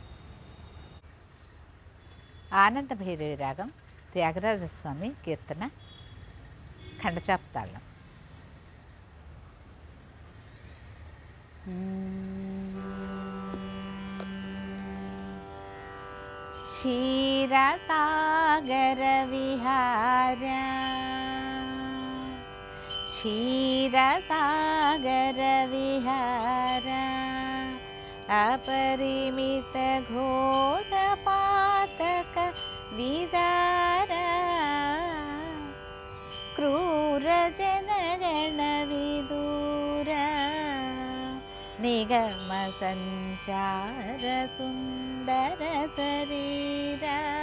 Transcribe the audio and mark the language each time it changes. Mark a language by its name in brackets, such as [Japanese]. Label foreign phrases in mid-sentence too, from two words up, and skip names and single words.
[Telugu] ఆనంద భైరవి రాగం, త్యాగరాజస్వామి కీర్తన, ఖండచాపు తాళం. [Sanskrit] క్షీరసాగర విహార क्षीरसागर विहार अपरिमित घोर पातक विदार क्रूर जनगण विदूर निगम संचार सुंदर शरीरा